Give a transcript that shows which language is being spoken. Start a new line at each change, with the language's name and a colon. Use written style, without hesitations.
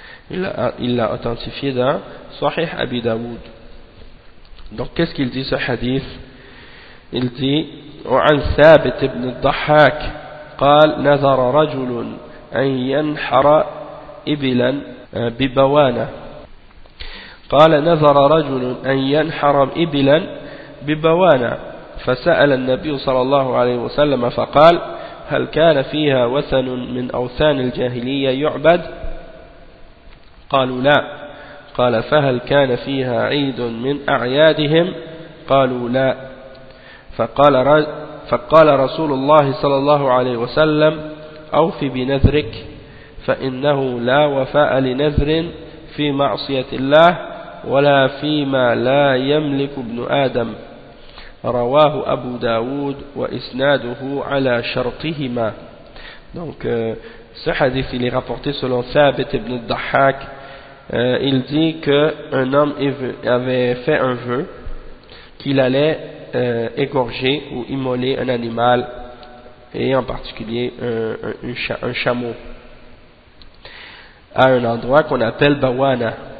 French: Il l'a authentifié dans Sahih Abi Daoud. Donc qu'est-ce qu'il dit ce hadith? Il dit:
Arabic: وعن ثابت بن الضحاك قال نذر رجل أن ينحر إبلا ببوانة قال نذر رجل أن ينحر إبلا ببوانة فسأل النبي صلى الله عليه وسلم فقال هل كان فيها وثن من أوثان الجاهلية يعبد؟ قالوا لا. قال فهل كان فيها عيد من أعيادهم؟ قالوا لا. فقال رسول الله صلى الله عليه وسلم أوف بنذرك فإنه لا وفاء لنذر في معصية الله ولا فيما لا يملك ابن آدم. رواه أبو داود وإسناده على شرطهما.
French: Donc ce hadith il est rapporté selon Thabit ibn al-Dahhak. Il dit qu'un homme avait fait un vœu qu'il allait égorger ou immoler un animal, et en particulier un chameau, à un endroit qu'on appelle Bawana.